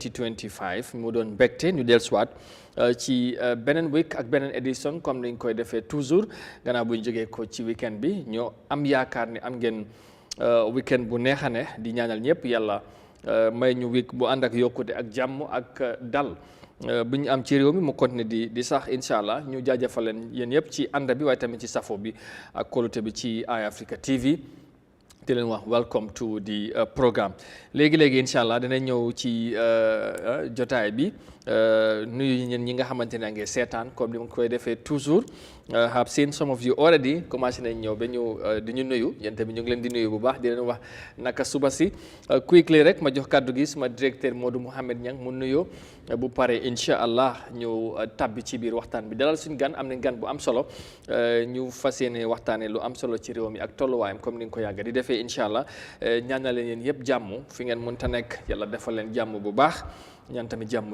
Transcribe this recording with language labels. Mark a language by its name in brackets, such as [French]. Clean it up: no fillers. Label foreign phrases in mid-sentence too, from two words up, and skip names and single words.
[Wolof] 2025 mu doon mbégte ñu dellusiwaat ci beneen week ak beneen édition comme ni ñu koy defee toujours gannaaw bu ñu jógee ko ci weekend bi ñoo am yaakaar ni am ngeen weekend bu neex a neex di ñaanal ñëpp yàlla may ñu week bu ànd ak yokkute ak jàmm ak dal bu ñu am ci réew mi mu continuer di sax [Arabic] إن شاء الله [Wolof] ñu jaajëfal leen yéen yëpp ci ànd bi waaye tamit ci safo bi ak kóolute bi ci Eyeafrica TV di leen wax [English] welcome to the programme [Wolof] léegi-léegi [Arabic] إن شاء الله [Wolof] dina ñëw ci jotaay bi nuyu ñeen ñi nga xamante ne ngeen seetaan comme ni ma koy defee toujours [English] have seen some of you already [Wolof] commencé nañ ñëw ba ñu di ñu nuyu yéen tamit ñu ngi leen di nuyu bu baax di leen wax naka suba si quickly rek ma jox kàddu gi sama directeur Modou Mouhamed Niang mu nuyoo bu pare [Arabic] إن شاء الله [Wolof] ñu tabbi ci biir waxtaan bi dalal suñu gan am nañ gan bu am solo ñu fas yéene waxtaanee lu am solo ci réew mi ak tolluwaayam comme ni nga ko yàgg di defee [Arabic] إن شاء الله [Wolof] ñaanal leen yéen yëpp jàmm fi ngeen mënta nekk yàlla defal leen jàmm bu baax ñaan tamit jàmm